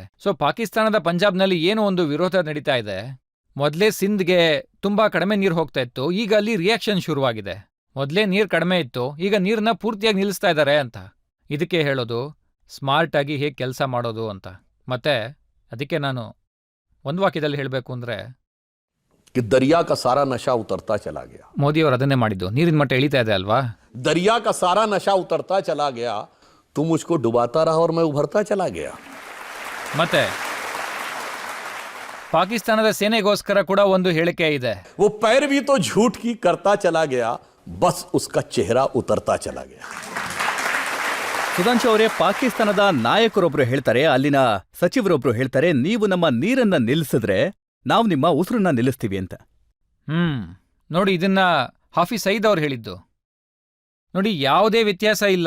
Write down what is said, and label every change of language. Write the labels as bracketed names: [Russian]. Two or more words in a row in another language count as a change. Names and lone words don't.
[Kannada] ಸೊ ಪಾಕಿಸ್ತಾನದ ಪಂಜಾಬ್ನಲ್ಲಿ ಏನೋ ಒಂದು ವಿರೋಧ ನಡೀತಾ ಇದೆ. ಮೊದಲೇ ಸಿಂಧ್ಗೆ ತುಂಬಾ ಕಡಿಮೆ ನೀರು ಹೋಗ್ತಾ ಇತ್ತು, ಈಗ ಅಲ್ಲಿ ರಿಯಾಕ್ಷನ್ ಶುರುವಾಗಿದೆ. ಮೊದಲೇ ನೀರು ಕಡಿಮೆ ಇತ್ತು, ಈಗ ನೀರನ್ನ ಪೂರ್ತಿಯಾಗಿ ನಿಲ್ಲಿಸ್ತಾ ಇದ್ದಾರೆ ಅಂತ. ಇದಕ್ಕೆ ಹೇಳೋದು ಸ್ಮಾರ್ಟ್ ಆಗಿ ಹೇಗೆ ಕೆಲಸ ಮಾಡೋದು ಅಂತ. ಮತ್ತೆ ಅದಕ್ಕೆ ನಾನು ಒಂದು ವಾಕ್ಯದಲ್ಲಿ ಹೇಳಬೇಕು ಅಂದ್ರೆ, [Hindi] कि दरिया का सारा नशा उतरता चला गया. [Kannada] ಮೋದಿಯವರು ಅದನ್ನೇ ಮಾಡಿದ್ದು. ನೀರಿನ ಮಟ್ಟ ಇಳಿತಾ ಇದೆ ಅಲ್ವಾ? [Hindi] दरिया का सारा नशा उतरता चला गया, तुम मुझको डुबाता रहा और मैं उभरता चला गया. [Kannada] ಮತ್ತೆ ಪಾಕಿಸ್ತಾನದ ಸೇನೆಗೋಸ್ಕರ ಕೂಡ ಒಂದು ಹೇಳಿಕೆ ಇದೆ. [Hindi] वो पैरवी तो झूठ की करता चला गया, बस उसका चेहरा उतरता चला गया. [Kannada] ಸುಧಾಂಶು ಅವರೇ, ಪಾಕಿಸ್ತಾನದ ನಾಯಕರೊಬ್ರು ಹೇಳ್ತಾರೆ, ಅಲ್ಲಿನ ಸಚಿವರೊಬ್ರು ಹೇಳ್ತಾರೆ, ನೀವು ನಮ್ಮ ನೀರನ್ನ ನಿಲ್ಲಿಸಿದ್ರೆ ನಾವು ನಿಮ್ಮ ಉಸಿರನ್ನ ನಿಲ್ಲಿಸ್ತೀವಿ ಅಂತ. ನೋಡಿ, ಇದನ್ನ ಹಾಫಿಜ್ ಸಯೀದ್ ಅವ್ರು ಹೇಳಿದ್ದು. ನೋಡಿ, ಯಾವುದೇ ವ್ಯತ್ಯಾಸ ಇಲ್ಲ.